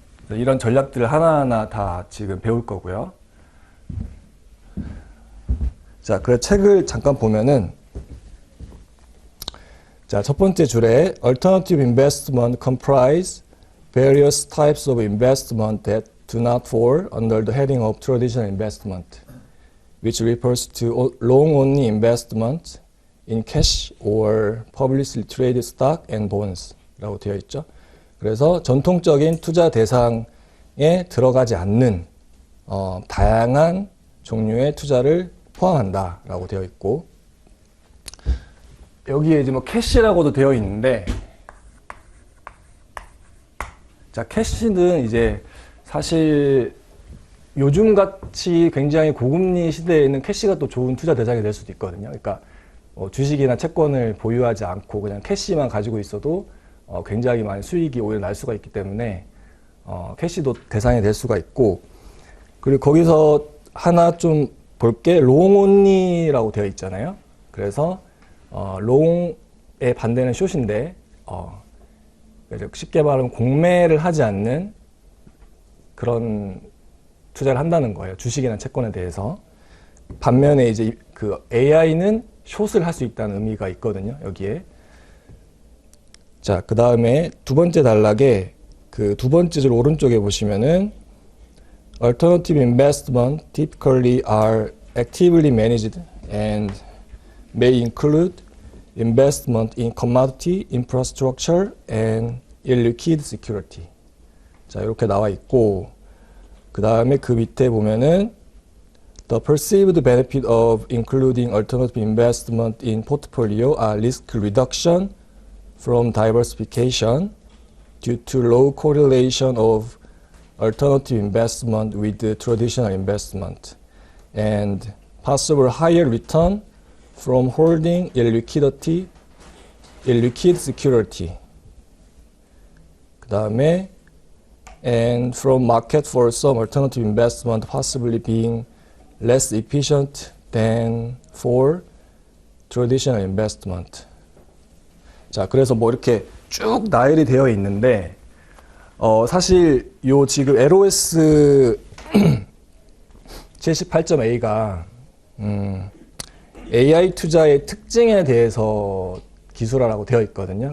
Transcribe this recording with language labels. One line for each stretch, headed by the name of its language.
Korean: 이런 전략들을 하나하나 다 지금 배울 거고요. 자, 그 책을 잠깐 보면은, 자, 첫 번째 줄에
English: Alternative investment comprise various types of investment that do not fall under the heading of traditional investment, which refers to long-only investment in cash or publicly traded stock and bonds
Korean: 라고 되어 있죠. 그래서 전통적인 투자 대상에 들어가지 않는 다양한 종류의 투자를 포함한다 라고 되어 있고, 여기에 이제 뭐 캐시라고도 되어 있는데, 자, 캐시는 이제 사실 요즘 같이 굉장히 고금리 시대에는 캐시가 또 좋은 투자 대상이 될 수도 있거든요. 그러니까 주식이나 채권을 보유하지 않고 그냥 캐시만 가지고 있어도 굉장히 많은 수익이 오히려 날 수가 있기 때문에 캐시도 대상이 될 수가 있고, 그리고 거기서 하나 좀 볼게, 롱온리라고 되어 있잖아요. 그래서 롱의 반대는 숏인데 쉽게 말하면 공매를 하지 않는 그런 투자를 한다는 거예요. 주식이나 채권에 대해서. 반면에 이제 그 AI는 숏을 할 수 있다는 의미가 있거든요. 여기에. 자, 그 다음에 두 번째 단락에 그 두 번째 줄 오른쪽에 보시면은
English: Alternative investment typically are actively managed and may include investment in commodity, infrastructure, and illiquid security.
Korean: 자, 이렇게 나와 있고, 그 다음에 그 밑에 보면은
English: The perceived benefit of including alternative investment in portfolio are risk reduction from diversification due to low correlation of alternative investment with the traditional investment and possible higher return from holding illiquid security.
Korean: 그 다음에
English: and from market for some alternative investment possibly being less efficient than for traditional investment.
Korean: 자, 그래서 뭐 이렇게 쭉 나열이 되어 있는데, 사실 요 지금 LOS 78.a가 AI 투자의 특징에 대해서 기술화라고 되어 있거든요.